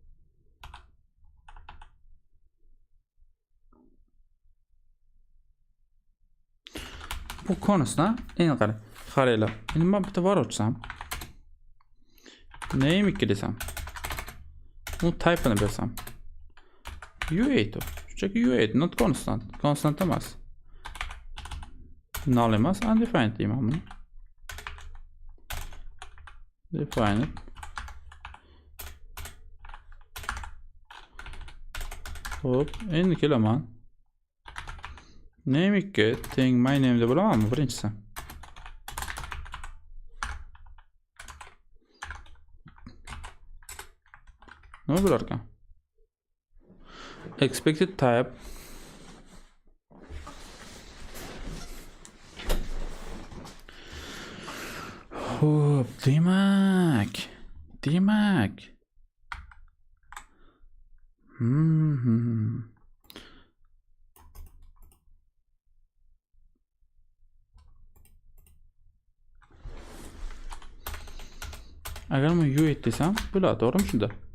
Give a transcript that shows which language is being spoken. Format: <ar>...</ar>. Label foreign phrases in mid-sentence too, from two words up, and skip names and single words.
<uz>Bu konusda endi qaranglar. Endi men bitta var ochsam, name 2 desam, bu type'ini bersam, u8 shunchaki u8</uz> <en>not constant.</en> <uz>Constant emas. Null emas, undefined deyman buni. Defined. Hop, endi kelaman. Name 2 teng</uz> <en>my name</en> <uz>deb bo'lamanmi birinchisi? Nima bo'lar ekan?</uz> <en>Expected type</en> <uz>hop, demak agar men u8 desam bo'ladi, to'g'rimi shunda?</uz>